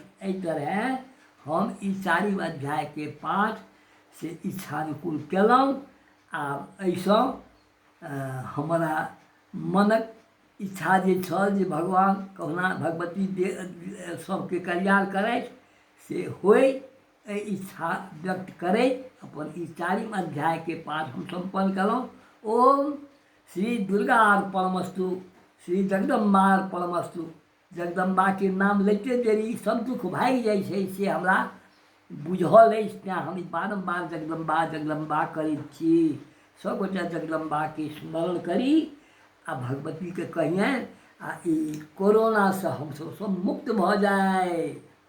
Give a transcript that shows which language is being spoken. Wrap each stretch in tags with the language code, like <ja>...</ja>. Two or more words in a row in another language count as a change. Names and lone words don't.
<mai>एहि तरहे हम ई 4वीं अध्यायके पाठ से इच्छानुकूल केलहुँ आ एहिसँ हमरा मनक इच्छा जे छल जे भगवान कहुना भगवती सबके कल्याण करथि से होय, एहि इच्छा व्यक्त करैत अपन ई 4वीं अध्यायके पाठ हम सम्पन्न कलहुँ।</mai> <sa>ओम श्री दुर्गा अर्पणमस्तु, श्री जगदम्बा अर्पणमस्तु।</sa> <mai>जगदम्बाके नाम लैते देरी सब दुख भागि जाइ छै से हमरा बुझल अछि, तेँ हम बारम्बार जगदम्बा जगदम्बा करैत छी। सबगोटे जगदम्बाके स्मरण करी आ भगवतीके कहियनि आ ई कोरोनासँ हमसब सब मुक्त भऽ जाए।</mai>